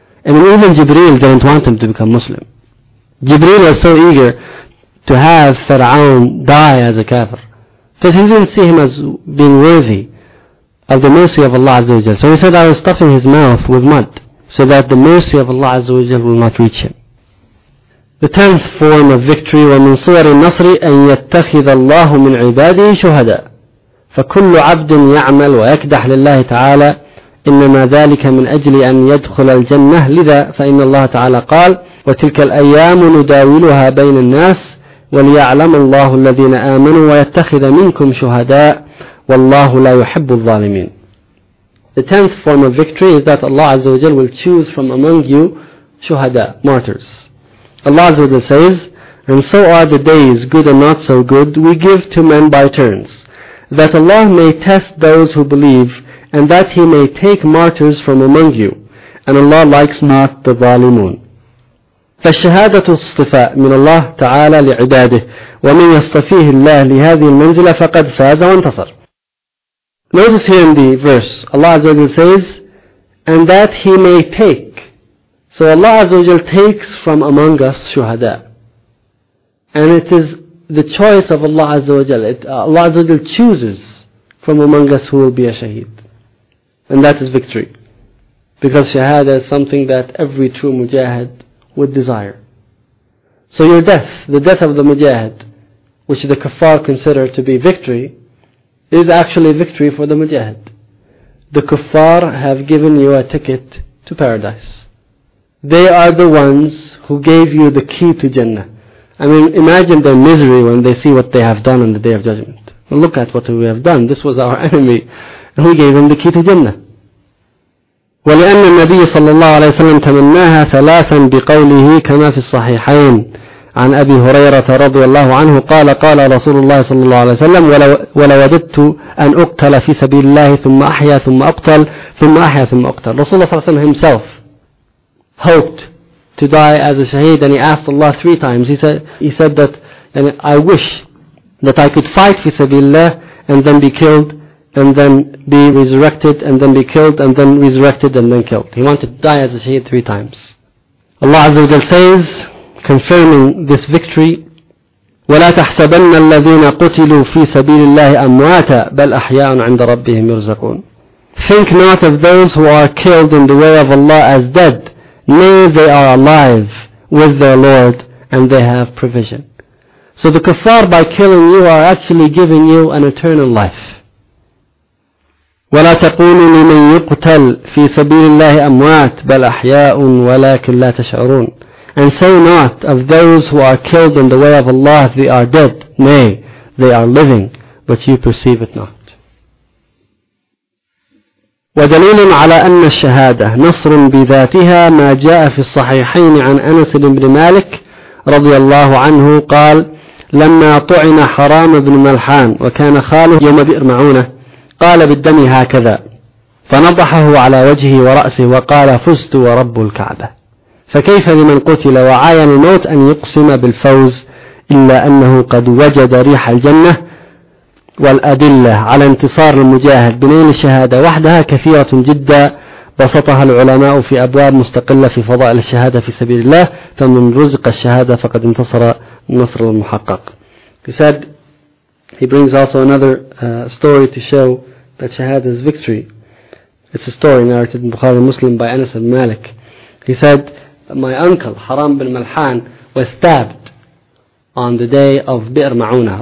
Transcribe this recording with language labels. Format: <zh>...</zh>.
<en>And even Jibreel didn't want him to become Muslim. Jibreel was so eager to have Fir'aun die as a kafir, because he didn't see him as being worthy of the mercy of Allah Azza wa Jal. So he said, I was stuffing his mouth with mud so that the mercy of Allah Azza wa Jal will not reach him. The tenth form of victory,</en> <ar>وَمِن صُوَرِ النَّصْرِ أَن يَتَّخِذَ اللَّهُ مِنْ عِبَادِهِ شُهَدًا فَكُلُّ عَبْدٍ يَعْمَلْ وَيَكْدَحْ لِلَّهِ تَعَالَى إِنَّمَا ذَلِكَ مِنْ أَجْلِ أَن يَدْخُلَ الْجَنَّةِ لِذَا فَإِنَّ اللَّهَ تَعَالَى قَالَ وتلك الأيام نداولها بين الناس وليعلم الله الذين آمنوا ويتخذ منكم شهداء والله لا يحب الظالمين.</ar> <en>The tenth form of victory is that Allah Azza wa Jalla will choose from among you shuhada, martyrs. Allah Azza wa Jalla says, and so are the days, good and not so good, we give to men by turns, that Allah may test those who believe, and that He may take martyrs from among you. And Allah likes not the zalimun.</en> <ar>فالشهادة الصفاء من الله تعالى لعباده ومن يصطفيه الله لهذه المنزلة فقد فاز وانتصر.</ar> <en>Notice here in the verse, Allah Azza wa Jalla says, and that He may take. So Allah Azza wa Jalla takes from among us shuhada. And it is the choice of Allah Azza wa Jalla. Allah Azza wa Jalla chooses from among us who will be a shaheed. And that is victory. Because shahada is something that every true mujahid would desire. So your death, the death of the mujahid, which the kuffar consider to be victory, is actually victory for the mujahid. The kuffar have given you a ticket to paradise. They are the ones who gave you the key to Jannah. I mean, imagine their misery when they see what they have done on the Day of Judgment. Well, look at what we have done. This was our enemy, and we gave him the key to Jannah.</en> <ar>ولأن النبي صلى الله عليه وسلم تمناها ثلاثا بقوله كما في الصحيحين عن أبي هريرة رضي الله عنه قال قال رسول الله صلى الله عليه وسلم ولوددت أن أقتل في سبيل الله ثم أحيا ثم أقتل ثم أحيا ثم أقتل. رسول الله صلى الله عليه وسلم</ar> <en>himself hoped to die as a shaheed, and he asked Allah three times. He said that I wish that I could fight في سبيل الله and then be killed and then be resurrected, and then be killed, and then resurrected, and then killed. He wanted to die as a shaheed three times. Allah Azza wa Jalla says, confirming this victory,</en> <ar>وَلَا تَحْسَبَنَّ الَّذِينَ قُتِلُوا فِي سَبِيلِ اللَّهِ أَمْوَاتًا بَلْ أَحْيَاءٌ عِنْدَ رَبِّهِمْ يُرْزَقُونَ.</ar> <en>Think not of those who are killed in the way of Allah as dead. Nay, they are alive with their Lord, and they have provision. So the kuffar, by killing you, are actually giving you an eternal life.</en> <ar>وَلَا تَقُولُوا لِمَنْ يُقْتَلْ فِي سَبِيلِ اللَّهِ أَمْوَاتٌ بَلْ أَحْيَاءٌ وَلَكِنْ لَا تَشْعُرُونَ.</ar> <en>And say not of those who are killed in the way of Allah, they are dead. Nay, they are living, but you perceive it not.</en> <ar>وَدَلِيلٌ عَلَىٰ أَنَّ الشَّهَادَةِ نَصْرٌ بِذَاتِهَا مَا جَاءَ فِي الصَّحِيحَيْنِ عَنْ أَنَسِ بن مالك رضي الله عنه قال لما طعن حرام بن ملحان وكان خاله يوم بئر معونة قال بالدم هكذا فنضحه على وجهه ورأسه وقال فزت ورب الكعبة فكيف لمن قتل وعاين الموت أن يقسم بالفوز إلا أنه قد وجد ريح الجنة والأدلة على انتصار المجاهد بنيل الشهادة وحدها كثيرة جدا بسطها العلماء في أبواب مستقلة في فضائل الشهادة في سبيل الله فمن رزق الشهادة فقد انتصر النصر المحقق.</ar> <en>He brings also another story to show that shahada is victory. It's a story narrated in Bukhari Muslim by Anas ibn Malik. He said, my uncle Haram bin Malhan was stabbed on the day of Bi'r Ma'una.</en>